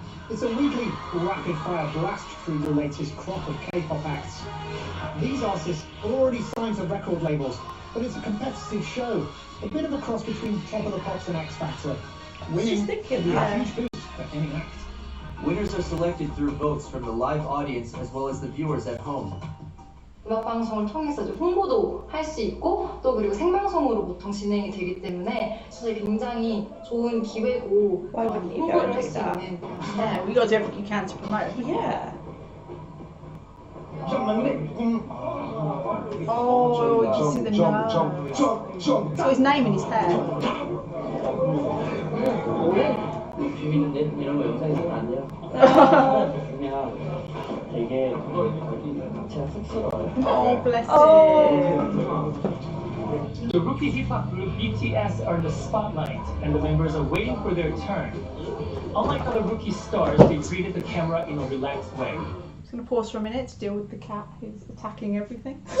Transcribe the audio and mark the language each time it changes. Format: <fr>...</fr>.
<en>It's a weekly rapid-fire blast through the latest crop of K-pop acts. These artists are already signed to record labels, but it's a competitive show, a bit of a cross between Top of the Pops and X Factor. Winning can be a huge boost for any act. Winners are selected through votes from the live audience as well as the viewers at home.</en> <ko>음악방송을 통해서 이제 홍보도 할 수 있고 또 그리고 생방송으로 보통 진행이 되기 때문에 사실 굉장히 좋은 기회고 홍보를 할 수 있는.</ko> <en>Yeah, we got to do everything you can to promote. Yeah. Oh, did you see the nose? So his name in his hair.</en> <ko>비비는 이런 거 영상에서는 안 돼요. 그냥 되게 제가 쑥스러워요.</ko> <en>Oh, bless him. The rookie hip-hop group BTS are in the spotlight, and the members are waiting for their turn. Unlike other rookie stars, they greeted the camera in a relaxed way. I'm just going to pause for a minute to deal with the cat who's attacking everything.</en>